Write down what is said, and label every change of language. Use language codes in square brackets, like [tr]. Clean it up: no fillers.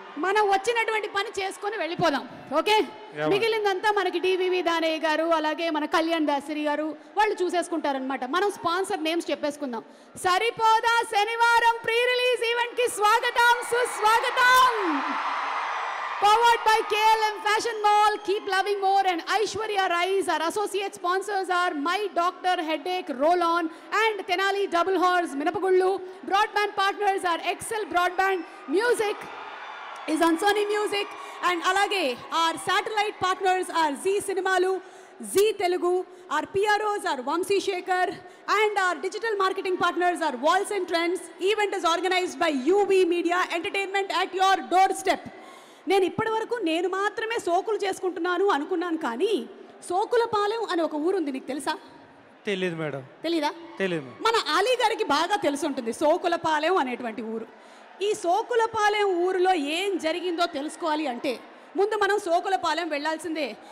[te] మనం వచ్చినటువంటి పని చేసుకొని వెళ్ళిపోదాం. ఓకే, మిగిలిందంతా మనకి డివివి దానయ్య గారు, అలాగే మన కళ్యాణ్ దాసరి గారు వాళ్ళు చూసేసుకుంటారనమాట. మనం స్పాన్సర్ నేమ్స్ చెప్పేసుకుందాం. సరిపోదా శనివారం ప్రీ రిలీజ్ ఈవెంట్ కి స్వాగతం సుస్వాగతం. [en] Powered by KLM Fashion Mall, keep loving more, and Aishwarya Rise. Our associate sponsors are My Doctor Headache Roll-On and Tenali Double Horse Minapagullu. Broadband partners are Excel Broadband. Music is on Sony Music, and [te] alage [en] our satellite partners are Zee Cinemalu, Zee Telugu. Our PROs are Vamsi Shekhar, and our digital marketing partners are Walls and Trends. Event is organized by UV Media Entertainment at your doorstep. [te] నేను ఇప్పటి వరకు నేను మాత్రమే సోకులు చేసుకుంటున్నాను అనుకున్నాను, కానీ సోకులపాలెం అని ఒక ఊరు ఉంది, నీకు తెలుసా? తెలియదు మేడం. తెలీదా? తెలియదు. మన అలీ గారికి బాగా తెలిసి ఉంటుంది సోకులపాలెం అనేటువంటి ఊరు. ఈ సోకులపాలెం ఊరిలో ఏం జరిగిందో తెలుసుకోవాలి అంటే ముందు మనం సోకులపాలెం వెళ్ళాల్సిందే.